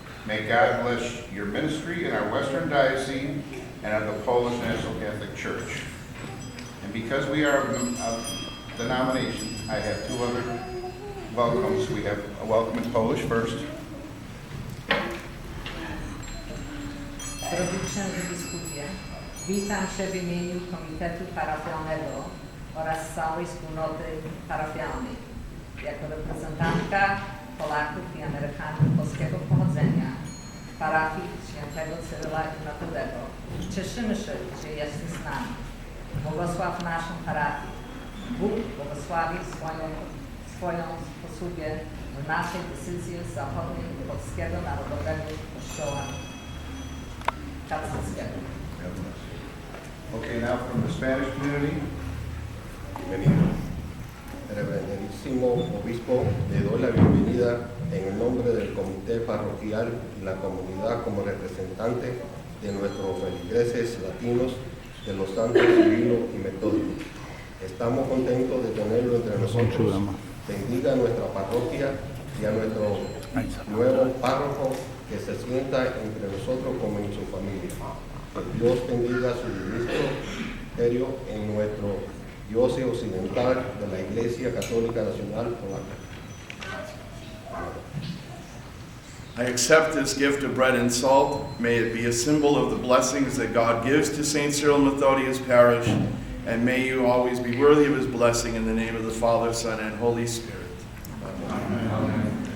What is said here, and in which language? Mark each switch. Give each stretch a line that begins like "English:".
English: May God bless your ministry in our Western Diocese and of the Polish National Catholic Church. And because we are of the denomination, I have two other welcomes. We have a welcome in Polish first.
Polish: Drogi księży biskupie, witam Cię w imieniu Komitetu Parafialnego oraz całej wspólnoty parafialnej. Jako reprezentantka Polaków i Amerykanów polskiego pochodzenia w parafii świętego Cyryla i Metodego cieszymy się, że jesteś z nami. Błogosław naszą parafię. Bóg błogosławi swoją posługę w naszej decyzji zachodniej Polskiego Narodowego Kościoła katolickiego.
English: Okay, now from the Spanish community.
Spanish: Bienvenido. Reverendísimo Obispo, le doy la bienvenida en el nombre del Comité Parroquial y la comunidad como representante de nuestros feligreses latinos de los santos Cyril y Metodio. Estamos contentos de tenerlo entre nosotros. Bendiga a nuestra parroquia y a nuestro nuevo párroco que se sienta entre nosotros como en su familia. Que Dios bendiga su ministerio en nuestro diócesis occidental de la Iglesia Católica Nacional Polaca.
English: I accept this gift of bread and salt. May it be a symbol of the blessings that God gives to St. Cyril and Methodius Parish, and may you always be worthy of his blessing in the name of the Father, Son, and Holy Spirit. Amen. Amen.